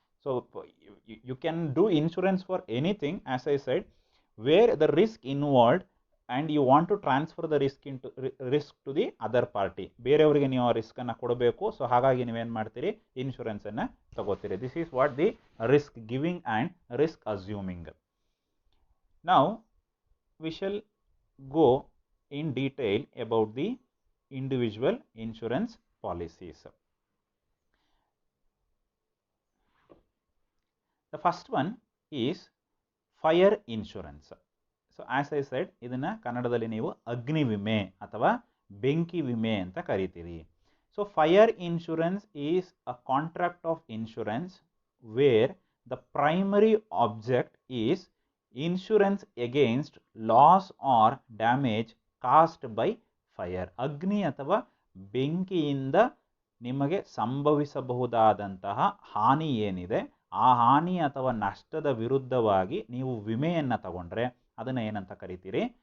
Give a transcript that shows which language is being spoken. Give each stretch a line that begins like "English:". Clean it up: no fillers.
English: So you can do insurance for anything, as I said, where the risk involved and you want to transfer the risk to the other party.
Kannada: ಬೇರೆಯವರಿಗೆ ನೀವು ಆ ರಿಸ್ಕನ್ನು ಕೊಡಬೇಕು. So ಹಾಗಾಗಿ ನೀವೇನು ಮಾಡ್ತೀರಿ? ಇನ್ಶೂರೆನ್ಸನ್ನು ತಗೋತೀರಿ.
English: This is what the risk giving and risk assuming. Now we shall go in detail about the individual insurance policies. The first one is fire insurance. So as I said,
Kannada: ಇದನ್ನ ಕನ್ನಡದಲ್ಲಿ ನೀವು ಅಗ್ನಿ ವಿಮೆ ಅಥವಾ ಬೆಂಕಿ ವಿಮೆ ಅಂತ ಕರೀತೀರಿ.
English: So fire insurance is a contract of insurance where the primary object is insurance against loss or damage caused by fire.
Kannada: ಅಗ್ನಿ ಅಥವಾ ಬೆಂಕಿಯಿಂದ ನಿಮಗೆ ಸಂಭವಿಸಬಹುದಾದಂತಹ ಹಾನಿ ಏನಿದೆ, ಆ ಹಾನಿ ಅಥವಾ ನಷ್ಟದ ವಿರುದ್ಧವಾಗಿ ನೀವು ವಿಮೆಯನ್ನು ತಗೊಂಡ್ರೆ ಅದನ್ನು ಏನಂತ ಕರಿತೀರಿ?